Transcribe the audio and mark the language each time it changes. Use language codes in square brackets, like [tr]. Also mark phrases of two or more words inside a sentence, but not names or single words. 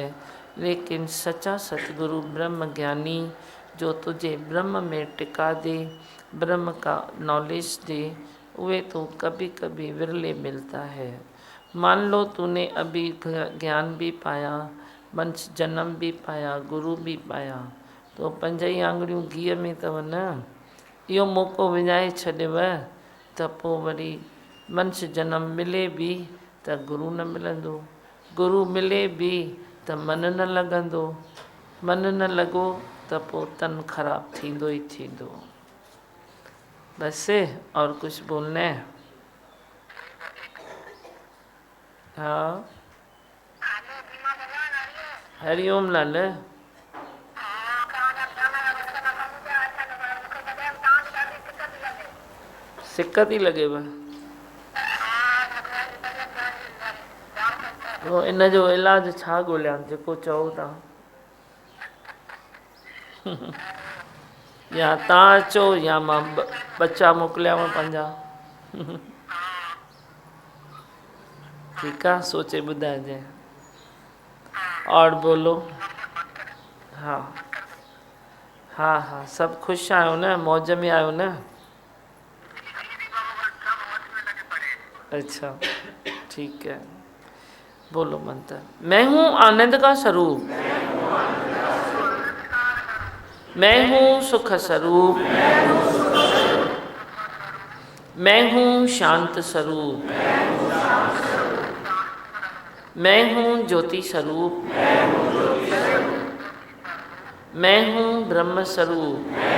[hi] लेकिन सच्चा सतगुरु ब्रह्म ज्ञानी जो तुझे ब्रह्म में टिका दे, ब्रह्म का नॉलेज दे, वे तो कभी कभी विरले मिलता है। मान लो तूने अभी ज्ञान भी पाया, मनुष्य जन्म भी पाया, गुरु भी पाया, तो [sd] पंजई आंगड़ियों घीअ में अथव न। इहो मौक़ो विञाए छॾियव त पोइ वरी मनुष्य जन्म मिले भी त गुरु न मिलंदो, गुरु मिले भी त मन न लॻंदो, मन न लॻो त पोइ तन ख़राब थींदो ई थींदो। [hi] बस और कुछ बोलना है? हाँ, हरिओम लाल। [sd] सिक्कत ही लगे बा तो इन जो इलाज छा ॻोल्हियां जेको चओ था। या तव्हां अचो या मां बच्चा मोकिलियांव 50। ठीकु आहे, सोचे ॿुधाइजांइ। [hi] और बोलो। हाँ हाँ हाँ, [sd] सब खुश आयो न, मौज में आयो न? [hi] अच्छा ठीक है, बोलो मंत्र। मैं हूँ आनंद का स्वरूप, मैं हूँ सुख स्वरूप, मैं हूँ शांत स्वरूप, मैं हूँ ज्योति स्वरूप, मैं हूँ ब्रह्म स्वरूप,